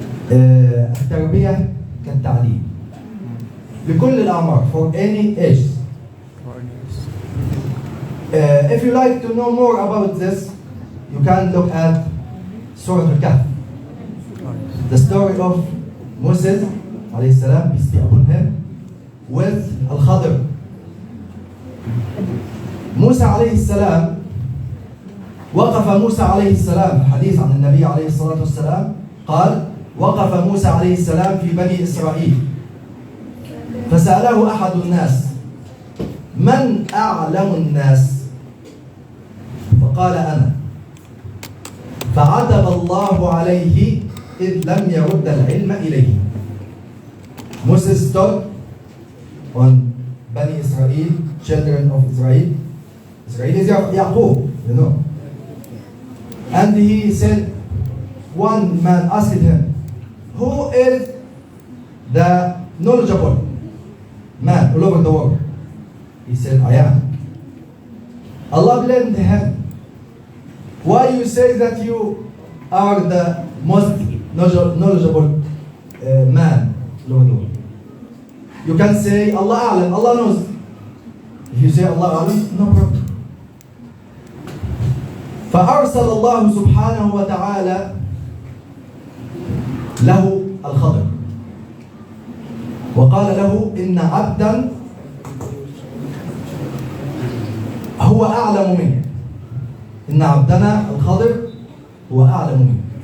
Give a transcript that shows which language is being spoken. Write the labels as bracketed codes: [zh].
[ar] التربية كالتعليم لكل الأعمار, [en] for any age. If you like to know more about this, you can look at Surah Al-Kahf. The story of Moses, alayhi salam, peace be upon him, with Al-Khadr. [ar] موسى عليه السلام وقف موسى عليه السلام حديث عن النبي عليه الصلاة والسلام قال وقف موسى عليه السلام في بني إسرائيل فسأله أحد الناس من أعلم الناس فقال أنا فعتب الله عليه إذ لم يرد العلم إليه. [en] Moses stood on Bani Israel, children of Israel. Israel is Yaqub, you know. And he said, one man asked him, who is the knowledgeable man all over the world? He said, I am. Allah blamed him. Why you say that you are the most knowledgeable man all over the world? You can say Allah A'lam, Allah knows. If you say Allah A'lam, no problem. [ar] فأرسل الله سبحانه وتعالى له الخضر وقال له إن عبدا هو أعلم منك إن عبدنا الخضر هو أعلم منك.